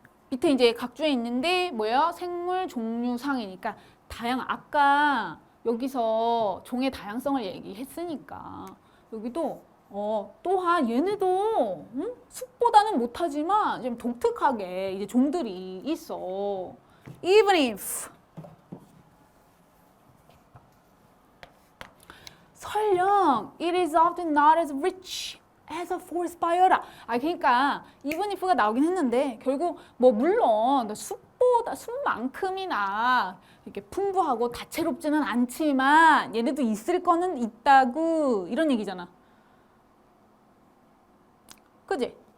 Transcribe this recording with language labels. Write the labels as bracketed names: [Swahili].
[Korean] 밑에 이제 각주에 있는데 뭐야? 생물 종류상이니까 아까 여기서 종의 다양성을 얘기했으니까 여기도 또한 얘네도 숲보다는 못하지만 좀 독특하게 이제 종들이 있어. [English] Even if [Korean] 설령 [English] it is often not as rich as a forest biota. [Korean] 그러니까 [English] even if [Korean] 가 나오긴 했는데 결국 뭐 물론 숲만큼이나 이렇게 풍부하고 다채롭지는 않지만 얘네도 있을 거는 있다고 이런 얘기잖아. 그지?